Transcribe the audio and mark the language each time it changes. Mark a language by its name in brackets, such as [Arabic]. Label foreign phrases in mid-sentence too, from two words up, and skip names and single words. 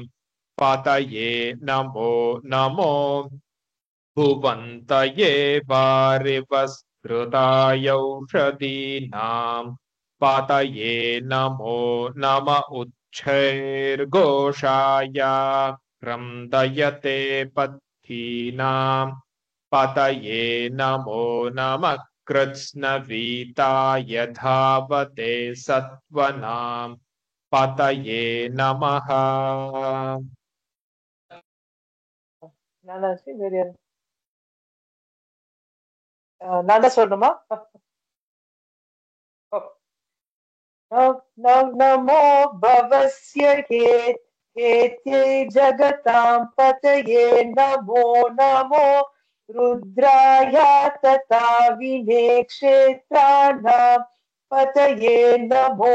[Sanskrit] पतये नमो नमो भुवन्तये वारिवस्कृताय औषधीनां पतये नमो नम उच्छैर्घोषाय क्रन्दयते पत्तीनां पतये नमो नमः कृत्स्नवीताय धावते सत्त्वनां पतये नमः। [Tamil] நான் தான் சொல்லணுமா? [Sanskrit] नमो भवस्य हेत्यै जगतां पतये नमो नमो रुद्राय तथा विनेक्षेत्राणां पतये नमो